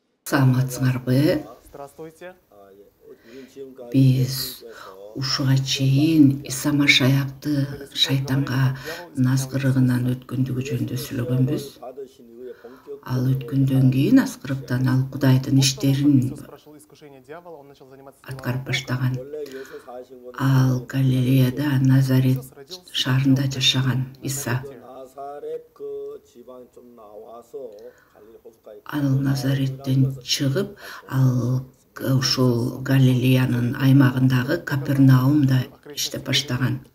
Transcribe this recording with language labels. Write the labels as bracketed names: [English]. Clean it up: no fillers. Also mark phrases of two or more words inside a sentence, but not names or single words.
[Kyrgyz] Саламатсыңарбы? [Russian] Здравствуйте. [Kyrgyz] Биз ушуга чейин Иса Машаякты шайтанга назгырыгынан өткөндүгү жөнүндө сүйлөгөнбүз. Ал өткөндөн кийин аскырыптан ал Кудайдын иштерин [Russian] Прошел искушение дьявола, он начал заниматься [Kyrgyz] аткарып [Russian] делами [Kyrgyz] баштаган. [Russian] Божьими. [Kyrgyz] Ал Галилеяда, Назарет шаарында жашаган Иса. Ал Назареттен чыгып, ал ушул Галилеянын аймагындагы Капернаумда иштеп баштаган.